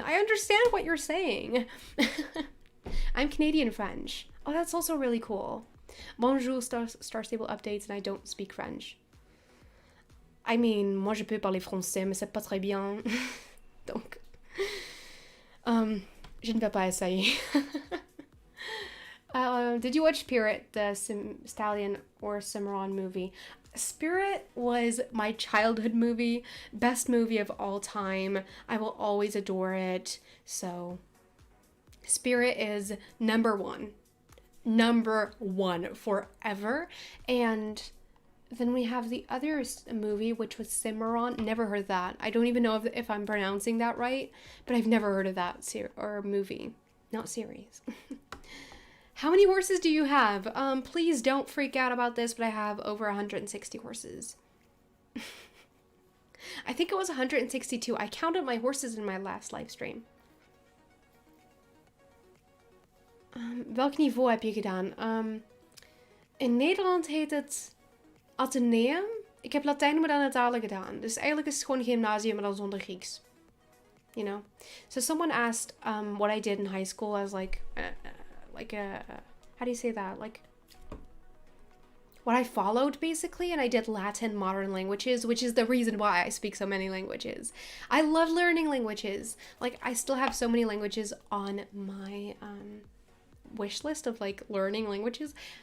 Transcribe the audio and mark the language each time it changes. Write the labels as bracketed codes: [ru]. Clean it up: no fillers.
[en] I understand what you're saying. I'm Canadian French. Oh, that's also really cool. Bonjour, Star Stable updates, and I don't speak French. I mean, [fr] moi je peux parler français, mais c'est pas très bien. Donc, je ne vais pas essayer. [en] Did you watch Spirit, the Stallion or Cimarron movie? Spirit was my childhood movie, best movie of all time. I will always adore it. So, Spirit is number one forever. And then we have the other movie, which was Cimarron. Never heard of that. I don't even know if I'm pronouncing that right, but I've never heard of that movie, not series. How many horses do you have? Please don't freak out about this, but I have over 160 horses. I think it was 162. I counted my horses in my last live stream. [nl] Welk niveau heb je gedaan? In Nederland heet het Atheneum. Ik heb Latijn maar dan het talen gedaan. Dus eigenlijk is het gewoon gymnasium, maar dan zonder Grieks. [en] you know? So someone asked what I did in high school as like a, how do you say that? Like, what I followed basically, and I did Latin modern languages, which is the reason why I speak so many languages. I love learning languages. Like, I still have so many languages on my wish list of like learning languages.